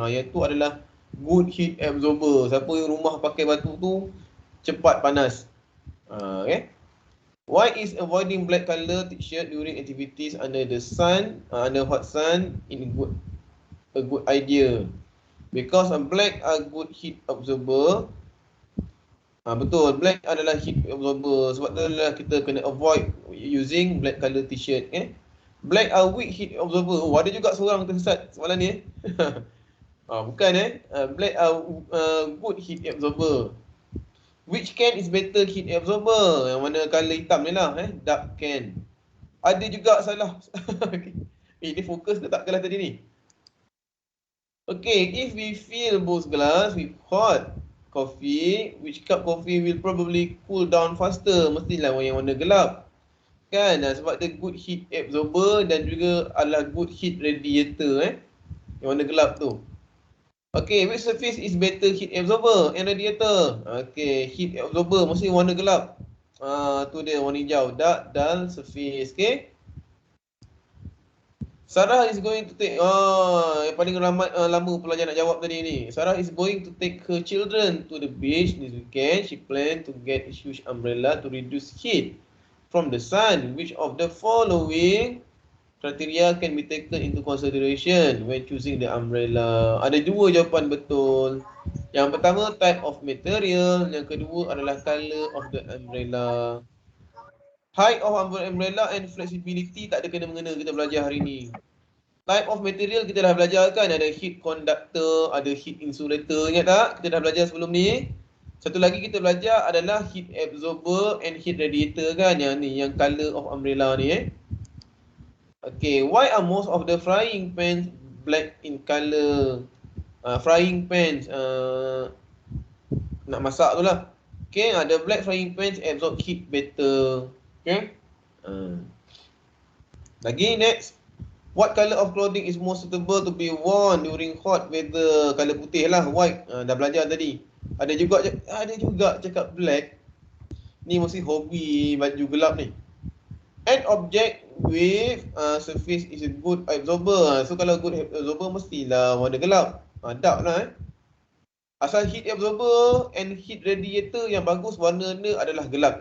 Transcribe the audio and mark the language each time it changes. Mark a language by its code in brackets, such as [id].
[ms] Yang tu adalah [en] good heat absorber. [ms] Siapa yang rumah pakai batu tu cepat panas. [en] Okay. Why is avoiding black color t-shirt during activities under the sun, under hot sun, a good idea? Because black are good heat absorber. [ms] Betul, black adalah heat absorber. Sebab tu adalah kita kena [en] avoid using black color t-shirt. Black are weak heat absorber. [ms] Oh, ada juga seorang tersesat soalan ni. [en] Bukan black are good heat absorber. Which can is better heat absorber? [ms] Yang mana color hitam ni lah, dark can. Ada juga salah. Ini fokus ke tak kelas tadi ni? [en] Okay, if we fill both glass with hot coffee, which cup coffee will probably cool down faster? [ms] Mestilah yang warna gelap. Kan? Sebab dia [en] good heat absorber [ms] dan juga adalah [en] good heat radiator. [ms] Yang warna gelap tu. [en] Okay, which surface is better, heat absorber and radiator? [ms] Okay, heat absorber mesti warna gelap. Tu dia warna hijau, [en] dark dull surface. [ms] Okay. [en] Sarah is going to take [ms] yang paling ramai lama pelajar nak jawab tadi ni. [en] Sarah is going to take her children to the beach this weekend. She plan to get a huge umbrella to reduce heat from the sun. Which of the following criteria can be taken into consideration when choosing the umbrella? [ms] Ada dua jawapan betul. Yang pertama [en] type of material, [ms] yang kedua adalah [en] color of the umbrella. Height of umbrella and flexibility [ms] tak ada kena mengena kita belajar hari ni. [en] Type of material [ms] kita dah belajar kan, ada heat conductor, ada heat insulator, ingat tak? Kita dah belajar sebelum ni. Satu lagi kita belajar adalah heat absorber and heat radiator kan, yang ni, yang color of umbrella ni [en] Okay, why are most of the frying pans black in color? [ms] Frying pans nak masak tu lah. [en] Okay, the black frying pans absorb heat better. Okay. [ms] Lagi next. [en] What color of clothing is most suitable to be worn during hot weather? [ms] Color putih lah, white. Dah belajar tadi. Ada juga cakap black. Ni mesti hobi baju gelap ni. [en] An object with surface is a good absorber. [ms] So kalau [en] good absorber [ms] mestilah warna gelap. Dark lah Asal [en] heat absorber and heat radiator [ms] yang bagus warna dia adalah gelap.